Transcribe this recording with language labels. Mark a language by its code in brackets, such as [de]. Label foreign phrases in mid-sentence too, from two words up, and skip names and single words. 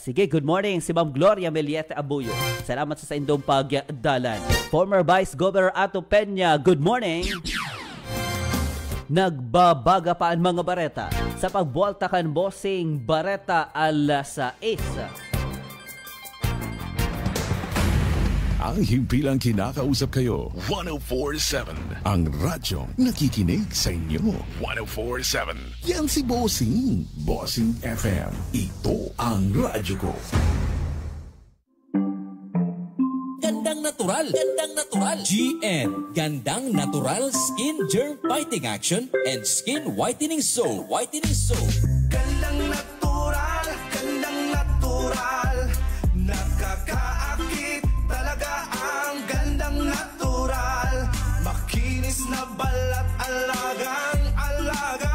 [bik] Sige, [en] good morning [bik] si Ma'am Gloria Meliete Abuyo. Salamat sa indong pagdalan. Former Vice Governor Ato Peña, [en] good morning. [bik] Nagbabaga pa ang mga bareta sa pagbualta kan bossing Bareta alas 6. [tl] Ang himpilang kinakausap kayo, 104.7. Ang radyong nakikinig sa inyo, 104.7. Yan si Bossing. Bossing FM. Ito ang radyo ko. Gandang natural. Gandang natural. GN. [en] Gandang natural skin germ fighting action and skin whitening soap. Whitening soap. [tl] Gandang natural. Gandang natural. Nakakaakit talaga ang gandang natural. Makinis na balat alagang alaga.